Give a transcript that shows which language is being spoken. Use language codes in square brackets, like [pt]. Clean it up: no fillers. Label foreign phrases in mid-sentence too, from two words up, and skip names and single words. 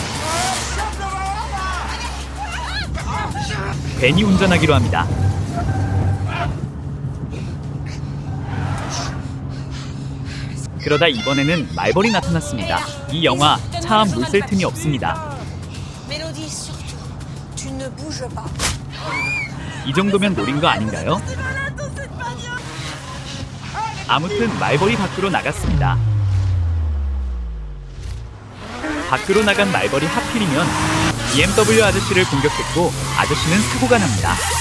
[ko] 벤이 운전하기로 합니다. 그러다 이번에는 말벌이 나타났습니다. 이 영화 차 앞 물 쓸 틈이 없습니다. [fr] Mélodie, surtout, tu ne bouges pas. [ko] 이 정도면 노린 거 아닌가요? 아무튼 말벌이 밖으로 나갔습니다. 밖으로 나간 말벌이 하필이면 BMW 아저씨를 공격했고 아저씨는 사고가 납니다.